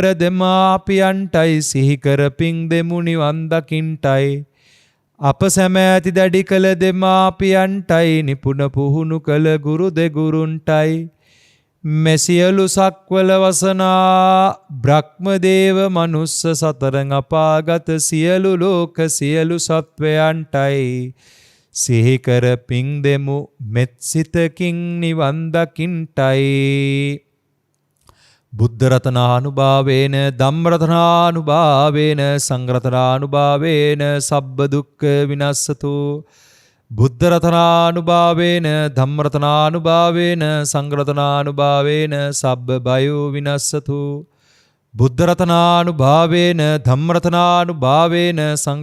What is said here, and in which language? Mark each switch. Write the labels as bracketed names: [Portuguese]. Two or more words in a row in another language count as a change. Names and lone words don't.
[Sinhala] දෙමාපියන්ටයි සිහිකර පින් දෙමු නිවන් දකින්ටයි අප සැම ඇති දැඩි කළ දෙමාපියන්ටයි නිපුණ පුහුණු කළ ගුරු දෙගුරුන්ටයි මෙසියලු සක්වල වසනා බ්‍රහ්මදේව මනුස්ස සතරං අපාගත සියලු ලෝක සියලු සත්වයන්ටයි සිහිකර පින් දෙමු මෙත් සිතකින් නිවන් දකින්ටයි [Pali] බුද්ධ රතනානුභාවේන ධම්ම රතනානුභාවේන සංඝ රතනානුභාවේන සබ්බ දුක්ඛ විනස්සතු බුද්ධ රතනානුභාවේන ධම්ම රතනානුභාවේන සංඝ රතනානුභාවේන සබ්බ භයෝ විනස්සතු බුද්ධ රතනානුභාවේන ධම්ම රතනානුභාවේන සංඝ